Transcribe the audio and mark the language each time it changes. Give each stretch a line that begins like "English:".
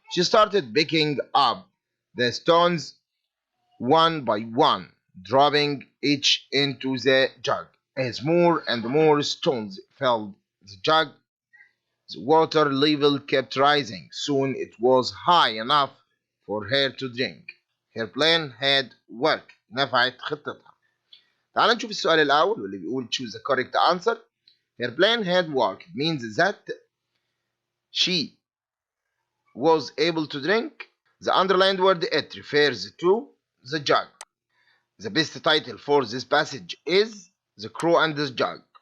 English: She started picking up the stones one by one, dropping each into the jug. As more and more stones filled the jug, the water level kept rising. Soon it was high enough for her to drink. Her plan had worked.
Arabic: نفعت خطتها. تعال نشوف السؤال الأول واللي بيقول
English: choose the correct answer. Her plan had worked means that she was able to drink. The underlined word it refers to the jug. The best title for this passage is The Crow and the Jug.